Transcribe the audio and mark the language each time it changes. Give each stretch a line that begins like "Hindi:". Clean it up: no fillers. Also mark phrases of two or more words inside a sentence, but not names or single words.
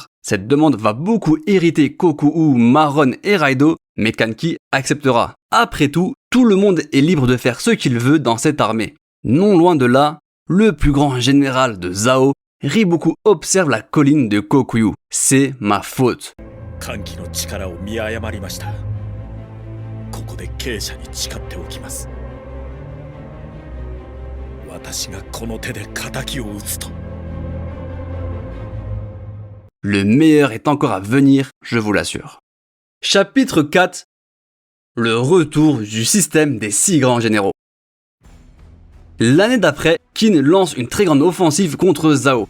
French: Cette demande va beaucoup irriter Kokuyu, Maron et Raido, mais Kanki acceptera. Après tout, tout le monde est libre de faire ce qu'il veut dans cette armée. Non loin de là, le plus grand général de Zao, Riboku observe la colline de Kokuyu. C'est ma faute.
Japanese: 歓喜の力を見誤りました。ここで傾斜に誓っておきます。私がこの手で仇を討つと。
French: Le meilleur est encore à venir, je vous l'assure. Chapitre 4. Le retour du système des 6 grands généraux. L'année d'après, Qin lance une très grande offensive contre Zhao.